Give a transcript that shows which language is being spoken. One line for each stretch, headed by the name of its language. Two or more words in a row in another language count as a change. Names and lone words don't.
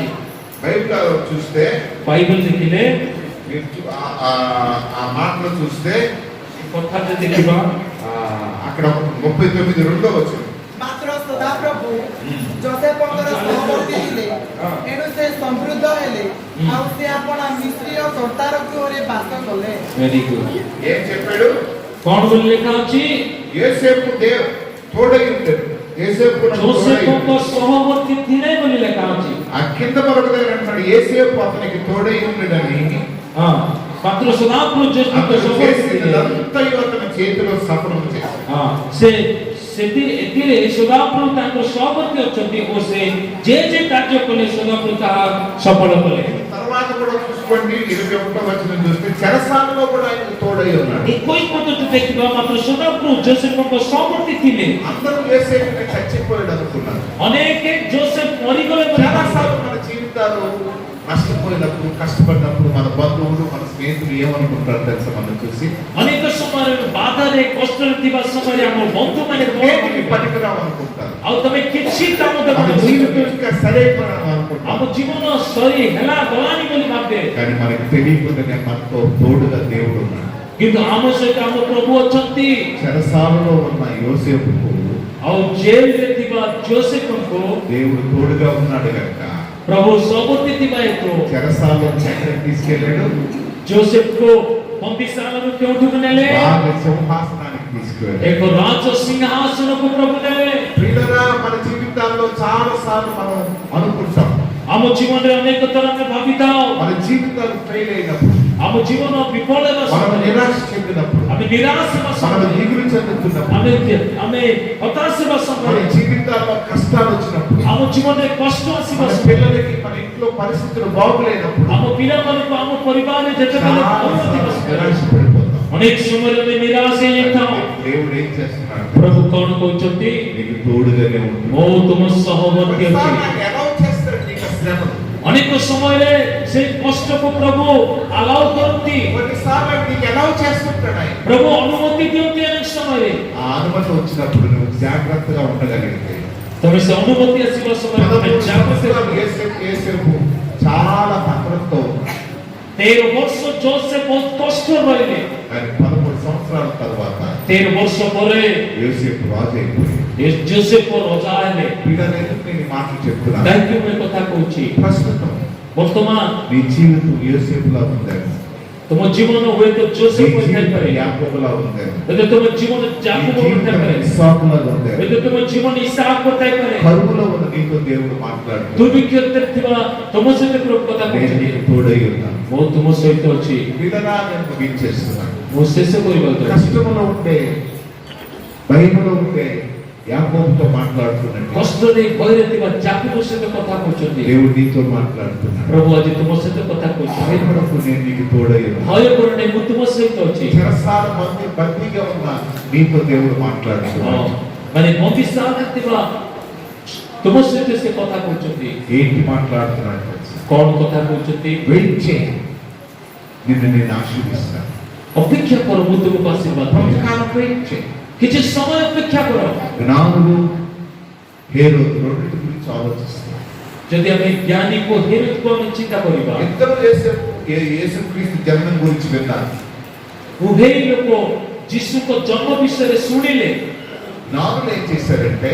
Telugu: బైబిల్లో చూస్తే
Odia: ବାଇବେଲ ଦେଖିଲେ
Telugu: ఆ మాటలు చూస్తే
Odia: କଥାରେ ଦେଖିବା
Telugu: అక్కడ 39 వచ్చింది.
Odia: ମାତ୍ର ସଦାପ୍ରଭୁ ଯୋସେଫଙ୍କର ସହବର୍ତ୍ତୀ ଥିଲେ, ଏଣୁ ସେ ସମୃଦ୍ଧ ହେଲେ, ଆଉ ସେ ଆପଣ ମିଶ୍ରୀୟ କର୍ତ୍ତାର ଗୃହରେ ବାସ କଲେ।
English: very good.
Telugu: ఏం చెప్పాడు?
Odia: କଣ ବୋଲି ଲେଖା ଅଛି?
Telugu: యోసేపు తోడై ఉంటాడు. యోసేపు
Odia: ଯୋସେଫଙ୍କ ସହବର୍ତ୍ତୀ ଥିଲେ ବୋଲି ଲେଖା ଅଛି।
Telugu: ఆ కింద మరొక దగ్గర అంటాడు, యోసేపు అతనికి తోడై ఉన్నాడని.
Odia: ମାତ୍ର ସଦାପ୍ରଭୁ ଯୋସେଫଙ୍କ
Telugu: అతను
Odia: ସହବର୍ତ୍ତୀ ଥିଲେ।
Telugu: చేసినదంతా అతని చేతిలో సఫలం చేశాడు.
Odia: ଏଥିରେ ସଦାପ୍ରଭୁ ତାଙ୍କ ସହବର୍ତ୍ତୀ ଅଛନ୍ତି ଓ ସେ ଯେ କାର୍ଯ୍ୟ କଲେ ସଦାପ୍ରଭୁ ତାହା ସଫଳ କଲେ।
Telugu: తర్వాత కూడా చూస్తే చూడండి 21వ వచనం చూస్తే చెరసాలలో కూడా ఆయనకు తోడై ఉన్నాడు.
Odia: 21 ପର୍ଯ୍ୟନ୍ତ ଦେଖିବା ମାତ୍ର ସଦାପ୍ରଭୁ ଯୋସେଫଙ୍କ ସମର୍ଥି ଥିଲେ।
Telugu: అందరూ యోసేపుని చచ్చిపోయాడు అనుకున్నారు.
Odia: ଅନେକ ଯୋସେଫ ମରିଗଲେ ବୋଲି
Telugu: చాలాసార్లు మన జీవితాలు నష్టపోయినప్పుడు కష్టపడినప్పుడు మన బంధువులు మన స్నేహితులు ఏమనుకుంటారు తెలుసా మనం చూసి?
Odia: ଅନେକ ସମୟରେ ବାଧାରେ କଷ୍ଟରେ ଥିବା ସମୟରେ ଆମ ବନ୍ଧୁମାନେ
Telugu: దేనికి పనికిరావు అనుకుంటారు.
Odia: ଆଉ ତମେ କିଛି କାମ
Telugu: మన
Odia: ଦେବନି,
Telugu: జీవితం ఇంకా సరైపోయినాం
Odia: ଆମ
Telugu: అనుకుంటారు.
Odia: ଜୀବନ ସରି ହେଲା ଗଲାନି ବୋଲି ଭାବେ।
Telugu: కానీ మనకి తెలియకుండానే మనతో తోడుగా దేవుడు ఉన్నాడు.
Odia: କିନ୍ତୁ ଆମ ସହିତ ଆମ ପ୍ରଭୁ ଅଛନ୍ତି।
Telugu: చెరసాలలో ఉన్న యోసేపుకు
Odia: ଆଉ ଜେଲରେ ଥିବା ଯୋସେଫଙ୍କୁ
Telugu: దేవుడు తోడుగా ఉన్నాడు కనుక
Odia: ପ୍ରଭୁ ସମର୍ଥି ଥିବା ହେତୁ
Telugu: చెరసాలలో ఎక్కడికి తీసుకెళ్ళాడు?
Odia: ଯୋସେଫଙ୍କୁ ବନ୍ଦୀଶାଳାରୁ କେଉଁଠିକୁ ନେଲେ?
Telugu: రాజ సింహాసనానికి తీసుకెళ్ళాడు.
Odia: ଏକ ରାଜ ସିଂହାସନକୁ ପ୍ରଭୁ ନେଲେ।
Telugu: ప్రియులారా, మన జీవితాల్లో చాలా సార్లు మనం అనుకుంటాం,
Odia: ଆମ ଜୀବନରେ ଅନେକ ଥର ଆମେ ଭାବିଥାଉ,
Telugu: మన జీవితాలు ఫెయిల్ అయినప్పుడు,
Odia: ଆମ ଜୀବନ ବିଫଳ ହେବା
Telugu: మనం
Odia: ସମୟରେ,
Telugu: నిరాశ చెందినప్పుడు,
Odia: ଆମେ ନିରାଶ ହେବା
Telugu: మనం
Odia: ସମୟରେ,
Telugu: దిగులు చెందుతున్నప్పుడు,
Odia: ଆମେ ହତାଶ ହେବା
Telugu: మన
Odia: ସମୟରେ,
Telugu: జీవితాల్లో కష్టాలు వచ్చినప్పుడు,
Odia: ଆମ ଜୀବନରେ କଷ୍ଟ ଆସିବା
Telugu: మన
Odia: ସମୟରେ,
Telugu: పిల్లలకి మన ఇంట్లో పరిస్థితులు బాగులేనప్పుడు
Odia: ଆମ ପିଲାମାନଙ୍କୁ ଆମ ପରିବାରରେ ଯେତେବେଳେ
Telugu: చాలా
Odia: ଭଲ ଥିବା
Telugu: సార్లు
Odia: ସମୟରେ,
Telugu: నిరాశ పడిపోతాం.
Odia: ଅନେକ ସମୟରେ ଆମେ ନିରାଶ ହେଇଯାଇଥାଉ।
Telugu: దేవుడు ఏం చేస్తున్నాడు?
Odia: ପ୍ରଭୁ କଣ କହୁଛନ୍ତି?
Telugu: నీకు తోడుగానే ఉంటుంది.
Odia: ମୁଁ ତୁମ ସହବର୍ତ୍ତୀ ଅଛି।
Telugu: కొన్నిసార్లు ఆయన ఎలా చేస్తాడు నీకు ఆ శ్రమను?
Odia: ଅନେକ ସମୟରେ ସେ କଷ୍ଟକୁ ପ୍ରଭୁ ଆଲାଉ କରନ୍ତି,
Telugu: కొన్నిసార్లు ఆయన నీకు ఎలా చేస్తుంటాడు? ఆయన
Odia: ପ୍ରଭୁ ଅନୁମତି ଦିଅନ୍ତି। ଅନେକ ସମୟରେ
Telugu: ఆ అనుమతి వచ్చినప్పుడు నువ్వు జాగ్రత్తగా ఉండగలిగితే
Odia: ତମେ ସେ ଅନୁମତି ଆସିବା ସମୟରେ ତମେ ଜାଗ୍ରତ ରହିବ।
Telugu: యేసేపు చాలా భద్రతతో ఉన్నాడు.
Odia: 13 ବର୍ଷ ଯୋସେଫ ବହୁତ କଷ୍ଟ ରହିଲେ।
Telugu: కానీ 13 సంవత్సరాల తర్వాత
Odia: 13 ବର୍ଷ ପରେ
Telugu: యోసేపు రాజు అయిపోయాడు.
Odia: ଯୋସେଫ ରଜା ହେଲେ।
Telugu: వీళ్ళని నేను ఈ మాటలు చెప్తున్నాను.
Odia: କାହିଁକି ମୁଁ ଏ କଥା କହୁଛି?
Telugu: ప్రస్తుతం
Odia: ବର୍ତ୍ତମାନ
Telugu: నీ జీవితం యోసేపులా ఉందేమో,
Odia: ତୁମ ଜୀବନ ହୁଏତ
Telugu: నీ
Odia: ଯୋସେଫ
Telugu: జీవితం
Odia: ହୋଇଥାଇପାରେ,
Telugu: యాకోబులా ఉందేమో,
Odia: ଏବେ ତୁମ ଜୀବନ
Telugu: నీ
Odia: ଯାକୁବ
Telugu: జీవితం
Odia: ହୋଇଥାଇପାରେ,
Telugu: ఇస్సాకులా ఉందేమో.
Odia: ଏବେ ତୁମ ଜୀବନ ଇସାକ ହୋଇଥାଇପାରେ।
Telugu: కరువులో ఉన్న నీతో దేవుడు మాట్లాడుతున్నాడు.
Odia: ଦୁର୍ଭିକ୍ଷରେ ଥିବା ତୁମ ସହିତ ପ୍ରଭୁ କଥା
Telugu: నేను
Odia: କହୁଛନ୍ତି।
Telugu: నీకు తోడై ఉన్నాను.
Odia: ମୁଁ ତୁମ ସହିତ ଅଛି।
Telugu: వీళ్ళనా నేను ముగించేస్తున్నాను.
Odia: ମୁଁ ଶେଷ କରିବାକୁ ଯାଉଛି।
Telugu: కష్టంలో ఉంటే, భయములో ఉంటే యాకోబుతో మాట్లాడుతున్నాడు.
Odia: କଷ୍ଟରେ ଭୟରେ ଥିବା ଯାକୁବ ସହିତ କଥା କହୁଛନ୍ତି।
Telugu: దేవుడు నీతో మాట్లాడుతున్నాడు.
Odia: ପ୍ରଭୁ ଆଜି ତୁମ ସହିତ କଥା କହୁଛନ୍ତି।
Telugu: భయపడకు, నేను నీకు తోడై ఉన్నాను.
Odia: ଭୟ କର ନାହିଁ, ମୁଁ ତୁମ ସହିତ ଅଛି।
Telugu: చెరసాల బందీగా ఉన్న నీతో దేవుడు మాట్లాడుతున్నాడు.
Odia: ମାନେ ବନ୍ଦୀଶାଳାରେ ଥିବା ତୁମ ସହିତ ସେ କଥା କହୁଛନ୍ତି।
Telugu: ఏంటి మాట్లాడుతున్నాడు తెలుసా?
Odia: କଣ କଥା କହୁଛନ୍ତି?
Telugu: వెయిట్ చేయి, నిన్ను నేను ఆశీర్వదిస్తాను.
Odia: ଅପେକ୍ଷା କର, ମୁଁ ତୁମକୁ ଆଶୀର୍ବାଦ କରିବି।
Telugu: కొంతకాలం వెయిట్ చేయి.
Odia: କିଛି ସମୟ ଅପେକ୍ଷା କର।
Telugu: జ్ఞానులు హేరోదు రెండింటి గురించి ఆలోచిస్తారు.
Odia: ଯଦି ଆମେ ଜ୍ଞାନୀକୁ ହେରୋଦକୁ ଆମେ ଚିନ୍ତା କରିବା,
Telugu: ఇద్దరు యేసుక్రీస్తు జన్మం గురించి విన్నారు.
Odia: ଉଭୟ ଲୋକ ଯୀଶୁଙ୍କ ଜନ୍ମ ବିଷୟରେ ଶୁଣିଲେ।
Telugu: జ్ఞానులు ఏం చేశారంటే